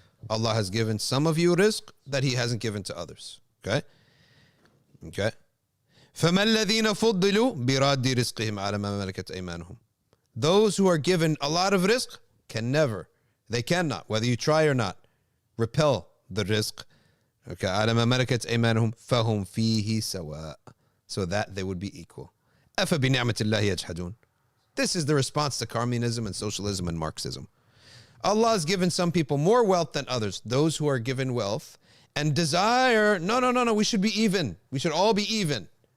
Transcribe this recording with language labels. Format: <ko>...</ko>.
<en>Allah has given some of you rizq that He hasn't given to others. Okay, okay.</en> <ar>فَمَا الَّذِينَ فُضِّلُوا بِرَادِّ رِزْقِهِمْ عَلَى مَا مَلَكَتْ أَيْمَانُهُم.</ar> <en>Those who are given a lot of rizq they cannot, whether you try or not, repel the rizq. Okay,</en> <ar>عَلَى مَا مَلَكَتْ أَيْمَانُهُم فَهُمْ فِيهِ سَوَاء.</ar> <en>So that they would be equal.</en> <ar>أَفَبِنِعْمَةِ اللَّهِ يَجْحَدُونَ.</ar> <en>This is the response to communism and socialism and Marxism. Allah has given some people more wealth than others. Those who are given wealth and desire, no, we should be even. We should all be even.</en>